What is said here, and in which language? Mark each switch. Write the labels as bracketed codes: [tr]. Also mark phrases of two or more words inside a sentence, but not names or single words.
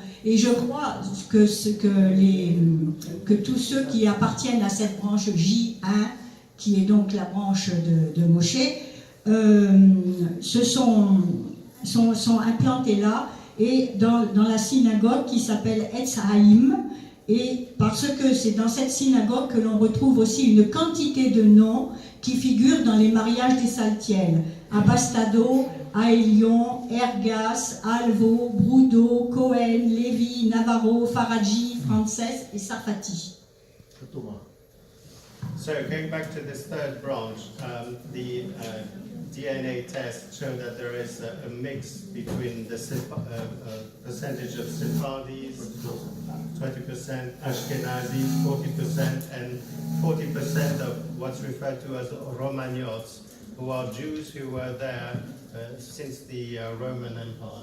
[fr] Et je crois que tous ceux qui appartiennent à cette branche J1, qui est donc la branche de Moshe, se sont implantés là, et dans la synagogue qui s'appelle Etz Haïm, et parce que c'est dans cette synagogue que l'on retrouve aussi une quantité de noms qui figurent dans les mariages des Saltiels. Abastado, Aelion, Ergas, Alvo, Brudo, Cohen, Lévi, Navarro, Faradji, Frances et Sarfati. [en] So going back to this third branch, the DNA test showed that there is a mix between the percentage of Sephardis, 20%, Ashkenazis, 40%, and 40% of what's referred to as Romagnots, who are Jews who were there since the Roman Empire.